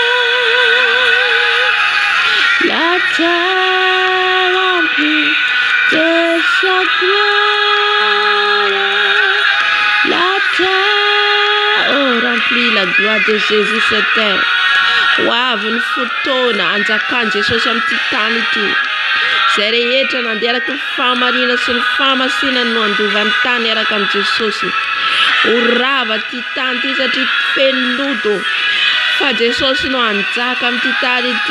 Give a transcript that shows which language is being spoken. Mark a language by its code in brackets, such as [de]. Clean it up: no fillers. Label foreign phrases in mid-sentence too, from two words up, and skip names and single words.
[fr] La terre remplie de sa gloire. La terre, oh, remplie la gloire de Jésus cette terre. [mg] Wavy ny fotoana anjakany Jesosy amin'ny ty tany ity. Zay rehetra nandeha araka ny fahamarina sy ny fahamasina no andovan'ny tany araka amin'ny Jesosy. Ho rava ty tany ity satria feno lodo. Fa Jesosy no anjaka amin'ny ty tany ity.